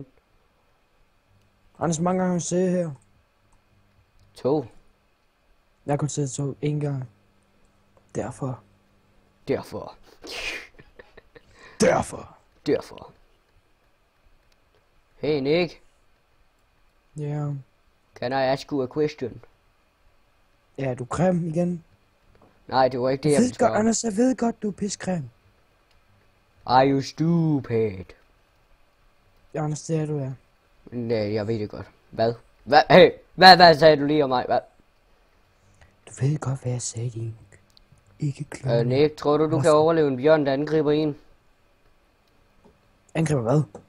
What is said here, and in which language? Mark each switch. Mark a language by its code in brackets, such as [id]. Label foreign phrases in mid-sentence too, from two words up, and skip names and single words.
[da] Anders, mange gange har du set her. 2. Jeg har kun set 2 en gang. Derfor. Derfor. Derfor. Hey, Nick. Ja. [en] Can I ask you a question? [da] Ja, du er creme igen. Nej, det var ikke det, Jeg jeg ved ville godt, spørge. Anders, jeg ved godt, du er piscreme. [en] Are you stupid? [da] Ja, Anders, det er du, ja. Nej, jeg ved det godt. Hvad? Hey, hvad sagde du lige om mig? Hvad? Du ved godt, hvad jeg sagde, din. Ikke klar. Nick, tror du kan overleve en bjørn, der angriber en? Angriber hvad?